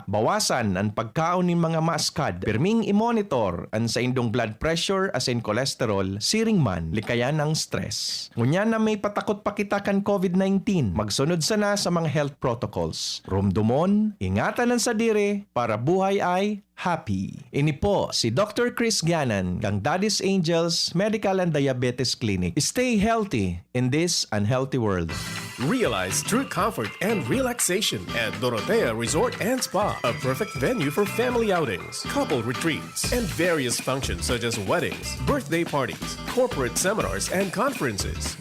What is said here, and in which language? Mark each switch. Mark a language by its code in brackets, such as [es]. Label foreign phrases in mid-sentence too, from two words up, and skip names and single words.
[bik] Bawasan ang pagkaon ning mga maaskad. Pirming i-monitor ang sa indong blood pressure asin cholesterol. Siring man, likayan ang stress. Ngunya na may patakot pa kita kan COVID-19, magsunod sana sa mga [en] health protocols. [bik] Rumdumon, ingatan ang sadiri para buhay ay happy. Ini po si Dr. Chris Ganan ng Daddy's Angels Medical and Diabetes Clinic. [en] Stay healthy in this unhealthy world. Realize true comfort and relaxation at Dorotea Resort and Spa, a perfect venue for family outings, couple retreats, and various functions such as weddings, birthday parties, corporate seminars, and conferences.